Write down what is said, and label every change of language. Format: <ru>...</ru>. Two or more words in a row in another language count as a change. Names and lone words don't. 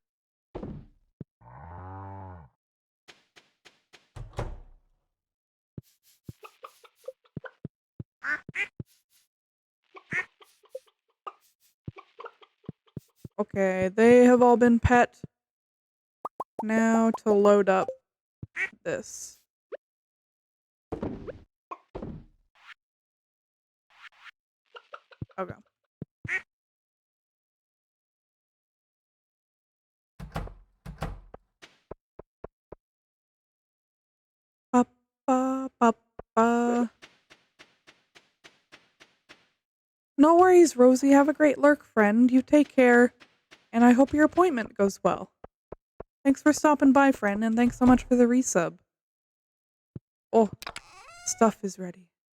<en>Okay, they have all been pet. Now to load up this. Okay. Ba, ba, ba, ba. No worries, Rosie. Have a great lurk, friend. You take care, and I hope your appointment goes well. Thanks for stopping by, friend, and thanks so much for the resub. Oh, stuff is ready.</en>